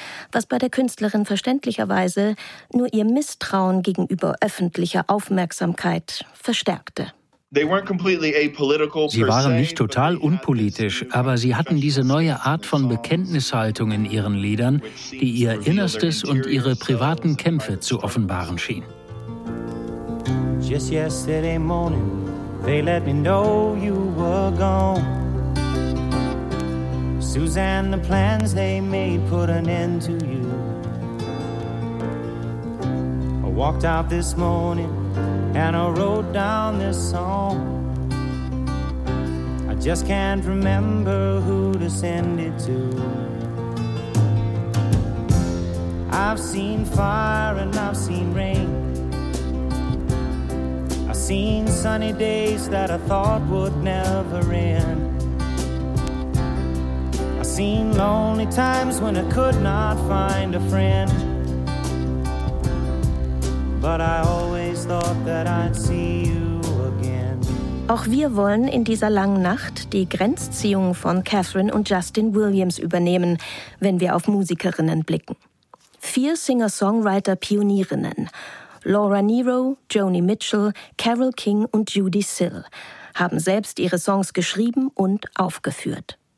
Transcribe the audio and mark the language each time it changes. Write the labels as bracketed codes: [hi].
[de] Was bei der Künstlerin verständlicherweise nur ihr Misstrauen gegenüber öffentlicher Aufmerksamkeit verstärkte. Sie waren nicht total unpolitisch, aber sie hatten diese neue Art von Bekenntnishaltung in ihren Liedern, die ihr Innerstes und ihre privaten Kämpfe zu offenbaren schien. [en] Just yesterday morning, they let me know you were gone. Suzanne, the plans they made put an end to you. I walked out this morning and I wrote down this song. I just can't remember who to send it to. I've seen fire and I've seen rain. I've seen sunny days that I thought would never end. I've seen lonely times when I could not find a friend. But I always thought that I'd see you again. [de] Auch wir wollen in dieser langen Nacht die Grenzziehung von Catherine und Justin Williams übernehmen, wenn wir auf Musikerinnen blicken. Vier Singer-Songwriter-Pionierinnen, Laura Nero, Joni Mitchell, Carole King und Judy Sill, haben selbst ihre Songs geschrieben und aufgeführt.